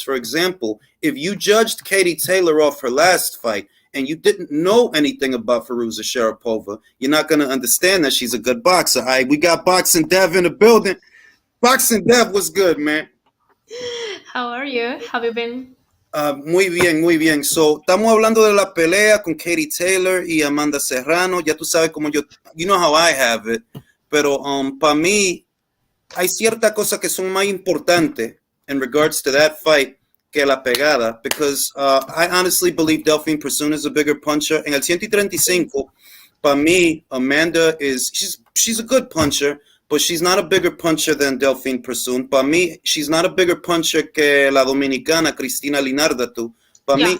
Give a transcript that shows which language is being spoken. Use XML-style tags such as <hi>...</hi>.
<en>For example, if you judged Katie Taylor off her last fight and you didn't know anything about Firuza Sharapova, you're not going to understand that she's a good boxer. All right, we got Boxing Dev in the building. Boxing Dev, what's good, man? How are you? Have you been?</en> <es>Muy bien, muy bien. So, estamos hablando de la pelea con Katie Taylor y Amanda Serrano. Ya tú sabes cómo yo,</es> <en>you know how I have it.</en> <es>Pero para mí, hay ciertas cosas que son más importantes</es> <en>in regards to that fight</en> <es>que la pegada.</es> <en>Because I honestly believe Delphine Persoon is a bigger puncher.</en> <es>En el 135, para mí,</es> <en>Amanda she's a good puncher, but she's not a bigger puncher than Delphine Persoon.</en> <es>Para mí,</es> <en>she's not a bigger puncher</en> <es>que la dominicana Cristina Linardatu. Para</es>